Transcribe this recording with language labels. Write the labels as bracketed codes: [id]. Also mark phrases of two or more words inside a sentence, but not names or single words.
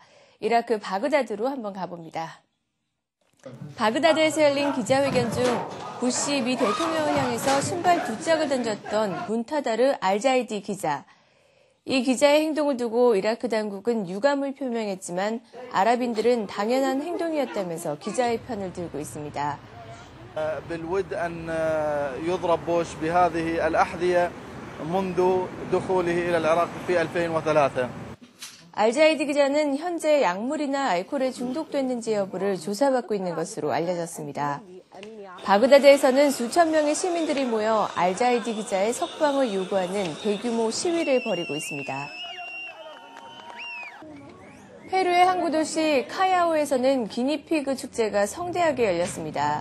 [ko] 이라크 바그다드로 한번 가봅니다. 바그다드에서 열린 기자회견 중 부시 미 대통령을 향해서 신발 2짝을 던졌던 문타다르 알-자이디 기자. 이 기자의 행동을 두고 이라크 당국은 유감을 표명했지만 아랍인들은 당연한 행동이었다면서 기자의 편을 들고 있습니다. [ar] بالود أن يضرب بوش بهذه الأحذية منذ دخوله إلى العراق في 2003. [ko] 알-자이디 기자는 현재 약물이나 알코올에 중독됐는지 여부를 조사받고 있는 것으로 알려졌습니다. 바그다드에서는 수천 명의 시민들이 모여 알-자이디 기자의 석방을 요구하는 대규모 시위를 벌이고 있습니다. 페루의 항구 도시 카야오에서는 기니피그 축제가 성대하게 열렸습니다.